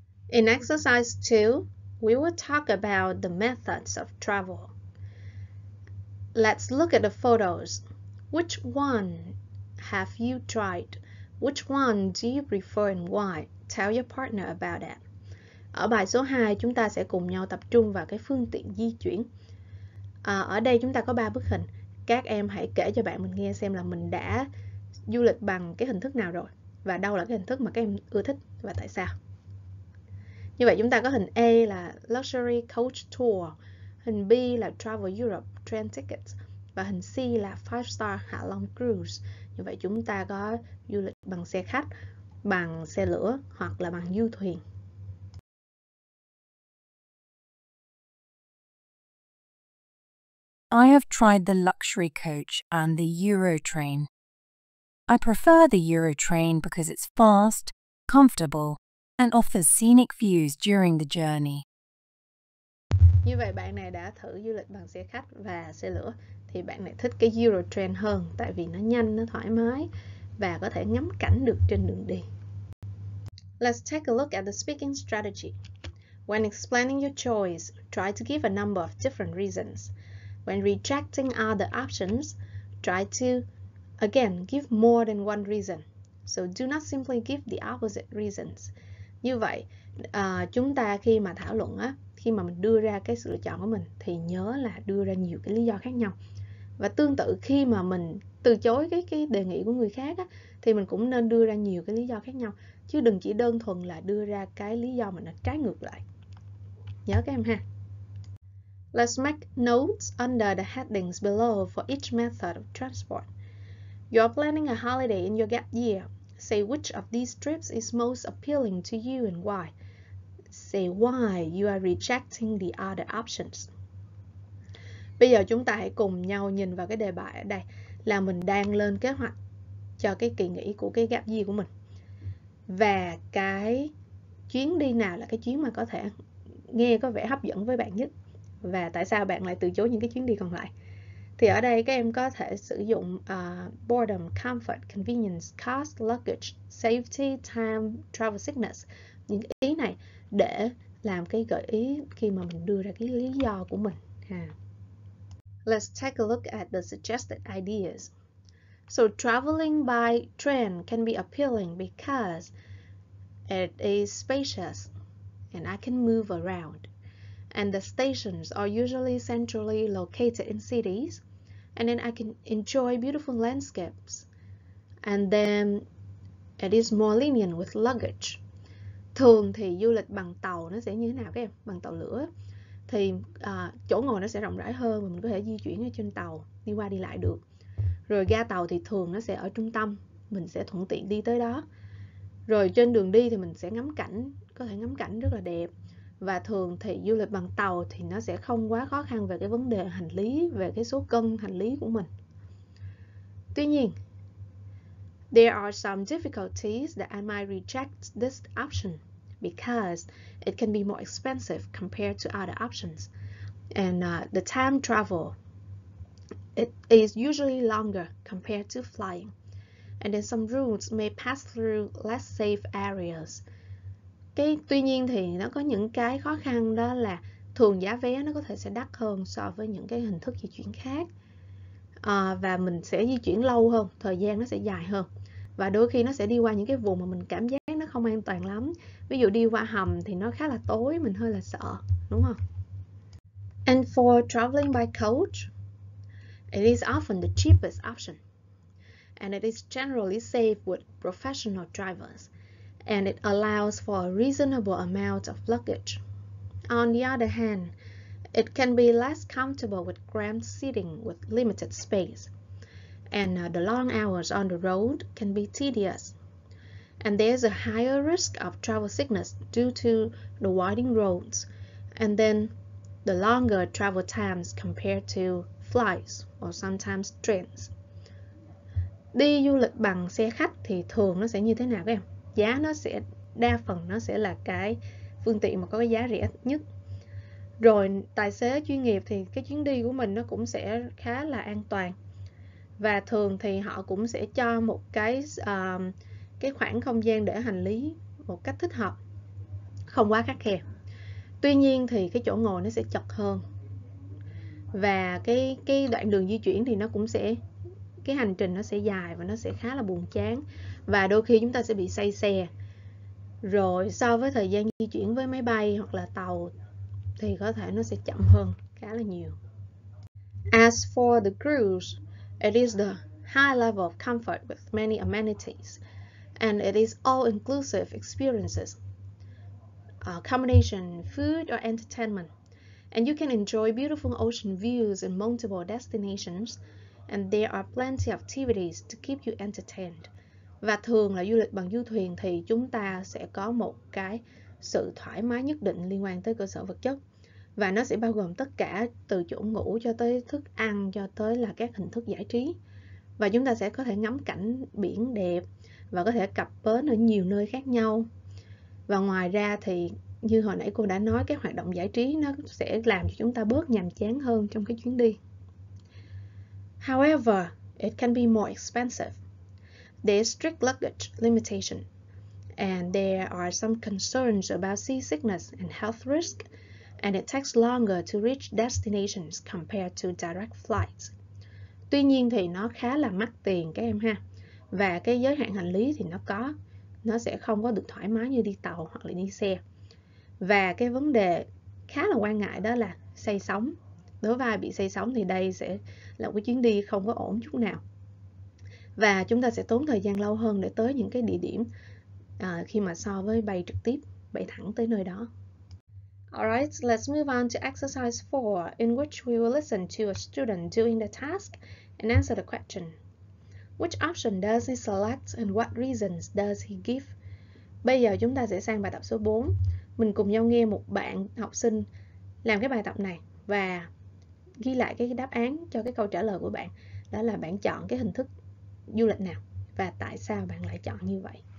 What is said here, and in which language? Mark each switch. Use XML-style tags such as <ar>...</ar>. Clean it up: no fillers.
<en>In exercise 2, we will talk about the methods of travel. Let's look at the photos. Which one have you tried? Which one do you prefer and why? Tell your partner about that.</en> <vi>Ở bài số 2, chúng ta sẽ cùng nhau tập trung vào cái phương tiện di chuyển. Ở đây chúng ta có 3 bức hình. Các em hãy kể cho bạn mình nghe xem là mình đã du lịch bằng cái hình thức nào rồi. Và đâu là cái hình thức mà các em ưa thích và tại sao. Như vậy chúng ta có hình A là Luxury Coach Tour, hình B là Travel Europe Train Tickets và hình C là 5-star Hạ Long Cruise. Như vậy chúng ta có du lịch bằng xe khách, bằng xe lửa hoặc là bằng du thuyền.</vi> <en>I have tried the luxury coach and the Euro train. I prefer the Euro train because it's fast, comfortable, and offers scenic views during the journey.</en> <vi>Như vậy bạn này đã thử du lịch bằng xe khách và xe lửa thì bạn này thích cái Euro train hơn tại vì nó nhanh, nó thoải mái và có thể ngắm cảnh được trên đường đi.</vi> <en>Let's take a look at the speaking strategy. When explaining your choice, try to give a number of different reasons. When rejecting other options, try to, again, give more than one reason. So do not simply give the opposite reasons.</en> <vi>Như vậy, chúng ta khi mà thảo luận á, khi mà mình đưa ra cái sự lựa chọn của mình thì nhớ là đưa ra nhiều cái lý do khác nhau. Và tương tự khi mà mình từ chối cái đề nghị của người khác á, thì mình cũng nên đưa ra nhiều cái lý do khác nhau. Chứ đừng chỉ đơn thuần là đưa ra cái lý do mà nó trái ngược lại. Nhớ các em ha.</vi> <en>Let's make notes under the headings below for each method of transport. You are planning a holiday in your gap year. Say which of these trips is most appealing to you and why. Say why you are rejecting the other options.</en> <vi>Bây giờ chúng ta hãy cùng nhau nhìn vào cái đề bài ở đây là mình đang lên kế hoạch cho cái kỳ nghỉ của cái gap year của mình. Và cái chuyến đi nào là cái chuyến mà có thể nghe có vẻ hấp dẫn với bạn nhất. Và tại sao bạn lại từ chối những cái chuyến đi còn lại. Thì ở đây các em có thể sử dụng</vi> <en>boredom, comfort, convenience, cost, luggage, safety, time, travel sickness.</en> <vi>Những cái ý này để làm cái gợi ý khi mà mình đưa ra cái lý do của mình.</vi> <en>Let's take a look at the suggested ideas. So traveling by train can be appealing because it is spacious and I can move around. And the stations are usually centrally located in cities. And then I can enjoy beautiful landscapes. And then it is more lenient with luggage.</en> <vi>Thường thì du lịch bằng tàu nó sẽ như thế nào các em? Bằng tàu lửa thì chỗ ngồi nó sẽ rộng rãi hơn và mình có thể di chuyển ở trên tàu, đi qua đi lại được. Rồi ga tàu thì thường nó sẽ ở trung tâm, mình sẽ thuận tiện đi tới đó. Rồi trên đường đi thì mình sẽ ngắm cảnh, có thể ngắm cảnh rất là đẹp. Và thường thì du lịch bằng tàu thì nó sẽ không quá khó khăn về cái vấn đề hành lý, về cái số cân hành lý của mình. Tuy nhiên,</vi> <en>there are some difficulties that I might reject this option because it can be more expensive compared to other options. And the time travel, it is usually longer compared to flying. And then some routes may pass through less safe areas.</en> <vi>Tuy nhiên thì nó có những cái khó khăn, đó là thường giá vé nó có thể sẽ đắt hơn so với những cái hình thức di chuyển khác. Và mình sẽ di chuyển lâu hơn, thời gian nó sẽ dài hơn. Và đôi khi nó sẽ đi qua những cái vùng mà mình cảm giác nó không an toàn lắm. Ví dụ đi qua hầm thì nó khá là tối, mình hơi là sợ, đúng không?</vi> <en>And for traveling by coach, it is often the cheapest option. And it is generally safe with professional drivers. And it allows for a reasonable amount of luggage. On the other hand, it can be less comfortable with cramped seating with limited space. And the long hours on the road can be tedious. And there's a higher risk of travel sickness due to the winding roads. And then the longer travel times compared to flights or sometimes trains.</en> <vi>Đi du lịch bằng xe khách thì thường nó sẽ như thế nào các em? Giá nó sẽ, đa phần nó sẽ là cái phương tiện mà có cái giá rẻ nhất. Rồi tài xế chuyên nghiệp thì cái chuyến đi của mình nó cũng sẽ khá là an toàn. Và thường thì họ cũng sẽ cho một cái cái khoảng không gian để hành lý một cách thích hợp, không quá khắt khe. Tuy nhiên thì cái chỗ ngồi nó sẽ chật hơn, và cái đoạn đường di chuyển thì nó cũng sẽ, cái hành trình nó sẽ dài và nó sẽ khá là buồn chán, và đôi khi chúng ta sẽ bị say xe. Rồi so với thời gian di chuyển với máy bay hoặc là tàu thì có thể nó sẽ chậm hơn khá là nhiều.</vi> <en>As for the cruise, it is the high level of comfort with many amenities, and it is all-inclusive experiences, accommodation, food, or entertainment. And you can enjoy beautiful ocean views in multiple destinations, and there are plenty of activities to keep you entertained.</en> <vi>Và thường là du lịch bằng du thuyền thì chúng ta sẽ có một cái sự thoải mái nhất định liên quan tới cơ sở vật chất. Và nó sẽ bao gồm tất cả từ chỗ ngủ cho tới thức ăn, cho tới là các hình thức giải trí. Và chúng ta sẽ có thể ngắm cảnh biển đẹp và có thể cập bến ở nhiều nơi khác nhau. Và ngoài ra thì như hồi nãy cô đã nói, các hoạt động giải trí nó sẽ làm cho chúng ta bớt nhàm chán hơn trong cái chuyến đi.</vi> <en>However, it can be more expensive. There is strict luggage limitation, and there are some concerns about seasickness and health risk, and it takes longer to reach destinations compared to direct flights.</en> <vi>Tuy nhiên thì nó khá là mắc tiền các em ha, và cái giới hạn hành lý thì nó sẽ không có được thoải mái như đi tàu hoặc là đi xe. Và cái vấn đề khá là quan ngại đó là say sóng. Đối với ai bị say sóng thì đây sẽ là một cái chuyến đi không có ổn chút nào. Và chúng ta sẽ tốn thời gian lâu hơn để tới những cái địa điểm khi mà so với bay trực tiếp, bay thẳng tới nơi đó.</vi> <en>Alright, let's move on to exercise 4, in which we will listen to a student doing the task and answer the question. Which option does he select and what reasons does he give?</en> <vi>Bây giờ chúng ta sẽ sang bài tập số 4. Mình cùng nhau nghe một bạn học sinh làm cái bài tập này và ghi lại cái đáp án cho cái câu trả lời của bạn. Đó là bạn chọn cái hình thức du lịch nào và tại sao bạn lại chọn như vậy.</vi>